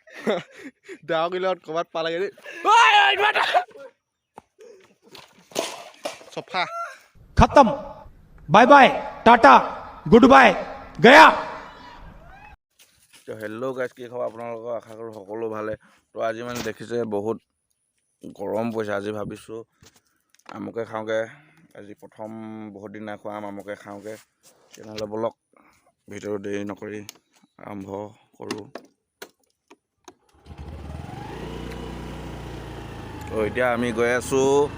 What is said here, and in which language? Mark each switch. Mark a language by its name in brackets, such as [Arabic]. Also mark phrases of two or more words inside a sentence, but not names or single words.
[Assamese] ডাঙৰ কিলত ক'ৰবাত পালেগে দেই চফা [Hindi] खत्म [English] bye bye tata goodbye [Hindi] गया [Assamese] তো [English] hello guys [Assamese] কি খবৰ আপোনালোকৰ আশা কৰোঁ সকলো ভালে তো আজি মানে দেখিছে বহুত গৰম পৰিছে আজি ভাবিছোঁ আমকে খাওঁগৈ আজি প্ৰথম বহুত দিন নাই খোৱা আমকে খাওঁগৈ তেনেহ'লে ব'লক ভিডিঅ'টো দেৰি নকৰি আৰম্ভ কৰোঁ তো এতিয়া আমি গৈ আছোঁ